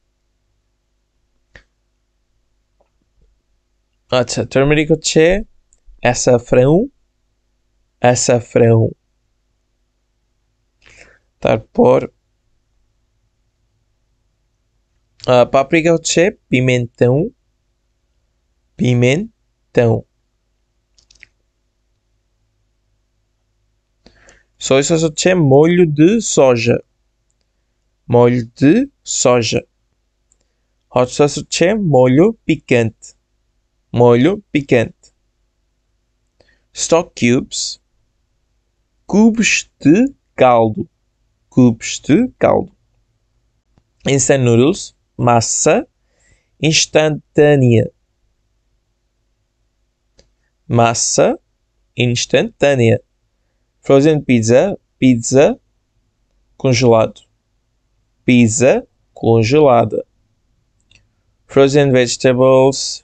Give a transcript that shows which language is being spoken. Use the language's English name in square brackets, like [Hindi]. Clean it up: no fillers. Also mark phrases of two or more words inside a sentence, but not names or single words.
[Bangla] আচ্ছা, টার্মেরিক হচ্ছে açafrão. Açafrão. তারপর পাপরিকা হচ্ছে pimentão. [Portuguese] pimentão. [English] Soy sauce [Portuguese] é molho de soja. Molho de soja. [English] Hot sauce [Portuguese] é molho picante. Molho picante. [English] Stock cubes. [Portuguese] Cubos de caldo. Cubos de caldo. [English] Instant noodles. [Portuguese] Massa instantânea. Massa instantânea. [English] Frozen pizza. [Portuguese] Pizza congelado. Pizza congelada. [English] Frozen vegetables.